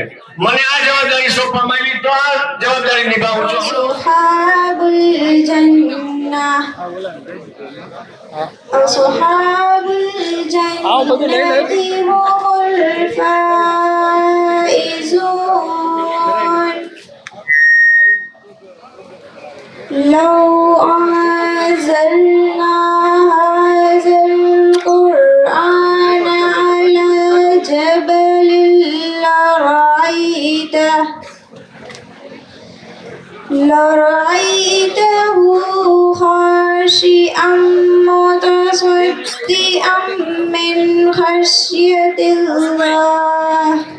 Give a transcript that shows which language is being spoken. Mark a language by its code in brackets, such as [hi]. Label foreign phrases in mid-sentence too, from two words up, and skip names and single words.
[gu] મને આ જવાબદારી સોંપવામાં આવી તો આ જવાબદારી નિભાવું છું. [ar] أصحاب الجنة جنتي هم الفائزون. لو أنزلنا هذا القرآن على جبل لرأيته خاشعا متصدعا من خشية الله.